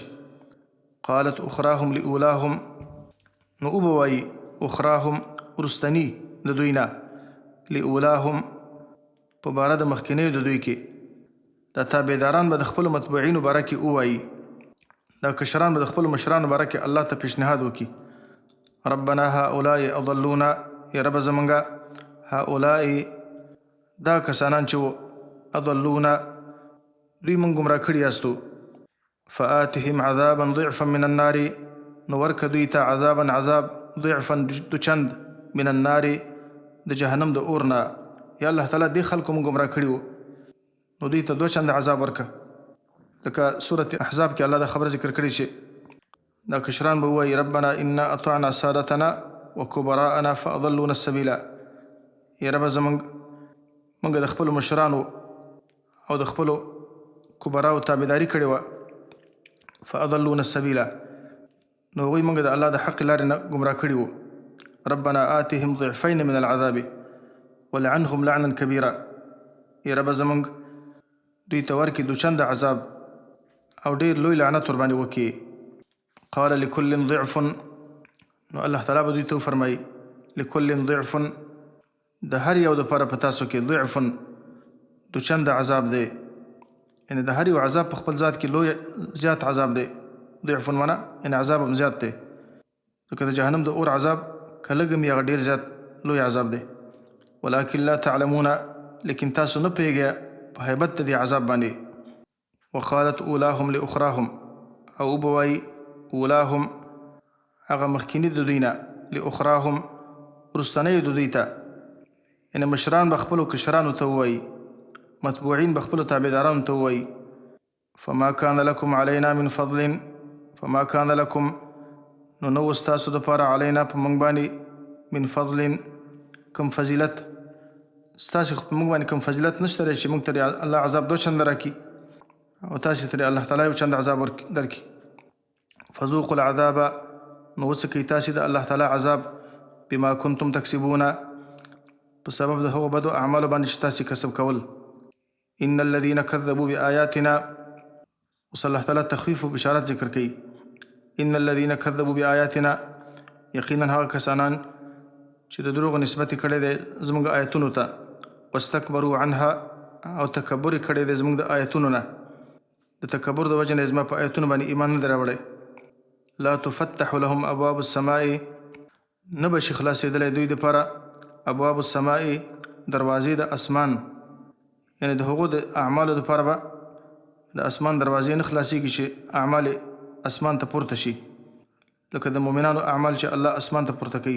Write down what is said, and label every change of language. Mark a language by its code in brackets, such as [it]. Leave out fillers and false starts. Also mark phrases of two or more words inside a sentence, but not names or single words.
[ar] قالت اخراهم لاولاهم [ps] نو او به وایي اخراهم وروستني د دوی نه لاولاهم په باره د مخکینیو د دوی کې دا تابعداران به د خپلو متبوعینو باره کې ووایي، دا کشران به د خپلو مشرانو باره کې الله ته پیشنهاد وکړي، [ar] ربنا هؤلاء اضلونا، [ps] یا رب زمونږه هؤلاء دا کسانان چې وو اضلونا دوی مونږ ګمراه کړي یاستو، [ar] فآتهم عذابا ضعفا من النار، [ps] نو ورکه دوی ته عذابا عذاب ضعفا دوچند [ar] من النار [ps] د جهنم د اور نه. یا الله تعالی دې خلکو مونږ ګمراه کړي وو نو دوی ته 2 چنده عذاب ورکه. لکه سورة احزاب کې الله دا خبره ذکر کړي چې دا کشران به ووایي [ar] ربنا انا اطعنا سادتنا وکبراءنا فاضلونا السبیلا، [ps] یا رب زمونږ د خپلو مشرانو او د خپلو کبراو تابعداري کړې وه، [ar] فاضلونا السبیلا، [ps] نو هغوی موږ د الله د حق لارې نه ګمراه کړي وو. [ar] ربنا آتهم ضعفین من العذاب ولعنهم لعنا کبیرا، [ps] یا رب زمونږ دوی ته ورکړي 2 چنده عذاب او ډېر لوی لعنت ورباندې وکړي. [ar] قال لكل ضعف، [ps] نو الله تعالی به دوی ته وفرمایي [ar] لكل ضعف، [ps] د هر یو دپاره په تاسو کې ضعف 2 چنده عذاب دی، یعنې د هر یو عذاب په خپل ذات کې لوی زیات عذاب دی. ضعف معنا یعنې عذاب هم زیات دی، ځکه د جهنم د اور عذاب که لږ هم یا ډېر زیات لوی عذاب دی. [ar] ولکن لا تعلمون، [ps] لیکن تاسو نه پوهېږئ په هیبت د دې عذاب باندې. [ar] وقالت اولاهم لاخراهم، [ps] او وبوایي اولاهم هغه مخکیني د دوی نه، لاخراهم وروستنیو د دوی ته، یعنې مشران به خپلو کشرانو ته ووایي، متبوعین به خپلو تابعدارانو ته ووایي [ar] فما کان لکم علینا من فضل، فما کان لکم [ps] نو نو ستاسو دپاره علینا په موږ باندې [ar] من فضل [ps] کم فضیلت، ستاسې په موږ باندې کم فضیلت نشته دی چې موږ ته الله عذاب 2 چنده راکړي او تاسې ته الله تعالی 1 چنده عذاب درکړي. [ar] فذوقوا العذاب، [ps] نو وڅکئ تاسې د الله تعالی عذاب [ar] بما کنتم تکسبون، [ps] په سبب د هغو بدو اعمالو باندې چې تاسې کسب کول. [ar] ان الذين كذبوا بآياتنا، [ps] اوس الله تعالی تخفیف و بشارت ذکر کوي. [ar] ان الذين كذبوا بآياتنا، [ps] یقینا هغه کسانان چې د دروغ نسبت کړی دی زموږ آیتونو ته، [ar] واستکبروا عنها، [ps] او تکبر کړی دی زموږ د آیتونو نه، د تکبر د وجې نه زما په آیتونو باندې ایمان نه دی راوړی. [ar] لا تفتح لهم ابواب السماء، [ps] نه به شي خلاصېدلی دوی دپاره [ar] ابواب السماء [ps] دروازې د اسمان، یعنې د هغو د اعمالو دپاره به د اسمان دروازې نه خلاصېږي چې اعمال اسمان ته پورته شي، لکه د مؤمنانو اعمال چې الله اسمان ته پورته کوي.